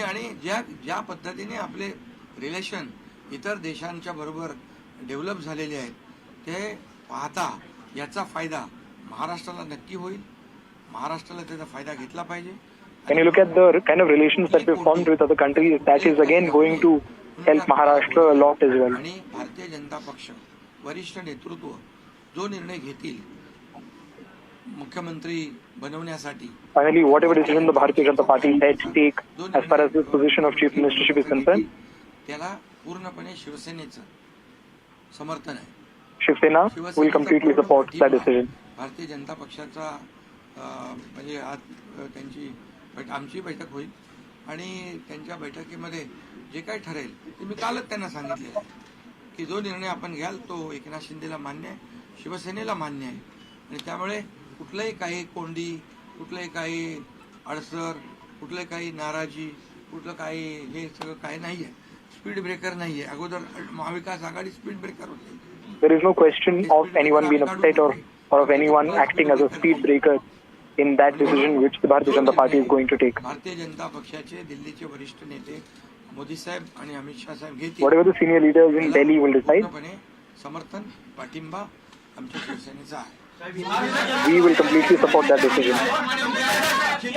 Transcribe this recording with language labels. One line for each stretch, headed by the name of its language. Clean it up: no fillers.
Marathi: आणि ज्या पद्धतीने आपले रिलेशन इतर देशांच्या बरोबर डेव्हलप झालेले आहेत ते पाहता याचा फायदा महाराष्ट्राला नक्की होईल. महाराष्ट्राला त्याचा फायदा घेतला पाहिजे.
English: When you look at the kind of relations that we've formed with other countries, that is again going to help Maharashtra a lot as well.
Marathi: आणि भारतीय जनता पक्ष वरिष्ठ नेतृत्व जो निर्णय घेतील मुख्यमंत्री बनवण्यासाठी,
English: Finally, whatever decision the Bharatiya Janata Party had to take as far as this position of chief ministership is concerned,
Marathi: त्याला पूर्णपणे शिवसेनेचं समर्थन आहे.
English: Shiv Sena will completely support that decision.
Marathi: Bharatiya Janata पक्षाचा म्हणजे आज त्यांची आमची बैठक होईल आणि त्यांच्या बैठकीमध्ये जे काही ठरेल ते मी कालच त्यांना सांगितलेलं आहे की जो निर्णय आपण घ्याल तो एकनाथ शिंदेला मान्य आहे, शिवसेनेला मान्य आहे. आणि त्यामुळे कुठलंही काही कोंडी, कुठलंही काही अडसर, कुठलंही काही नाराजी, कुठलं काही हे सगळं काही नाही आहे. स्पीड ब्रेकर नाही आहे. अगोदर महाविकास आघाडी स्पीड ब्रेकर होते.
English: There is no question of anyone being upset or of anyone acting as a speed breaker in that decision which the Bharatiya Janata Party is going to take.
Marathi: Bharatiya Janata पक्षाचे दिल्लीचे वरिष्ठ नेते मोदी साहेब आणि अमित शाह साहेब घेतील.
English: Whatever the senior leaders in Delhi will decide,
Marathi: पूर्णपणे समर्थन पाठिंबा आमच्या शिवसेनेचा आहे.
English: we will completely support that decision.